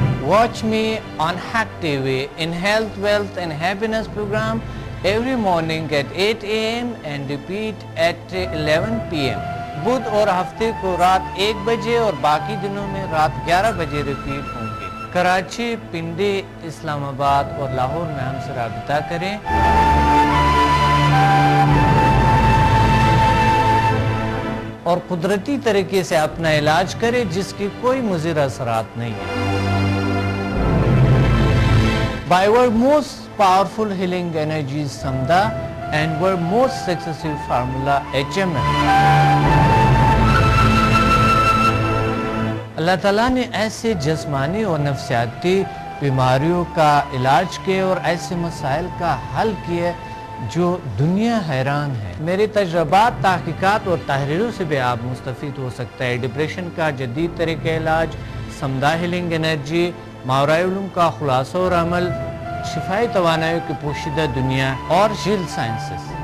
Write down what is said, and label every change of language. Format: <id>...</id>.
<en>Watch me on Hack TV in Health, Wealth and Happiness program every morning at 8 a.m. and repeat at 11 p.m.</en> <ur>بدھ اور ہفتے کو رات 1 بجے اور باقی دنوں میں رات 11 بجے ریپیٹ ہوں گے. کراچی، پنڈی، اسلام آباد اور لاہور میں ہم سے رابطہ کریں. اور قدرتی طریقے سے اپنا علاج کرے جس کی کوئی مضر اثرات نہیں ہے.</ur> <en>By our most powerful healing energies Samda and our most successful formula HMM.</en> <ur>اللہ تعالیٰ نے ایسے جسمانی اور نفسیاتی بیماریوں کا علاج کیے اور ایسے مسائل کا حل کیے جو دنیا حیران ہے. میرے تجربات، تحقیقات اور تحریروں سے بھی آپ مستفید ہو سکتا ہے. ڈپریشن کا جدید طریقہ علاج، سمدہ ہیلنگ انرجی، ماورائے علوم کا خلاصہ اور عمل، شفائی توانائیوں کی پوشیدہ دنیا اور جیل سائنسز.</ur>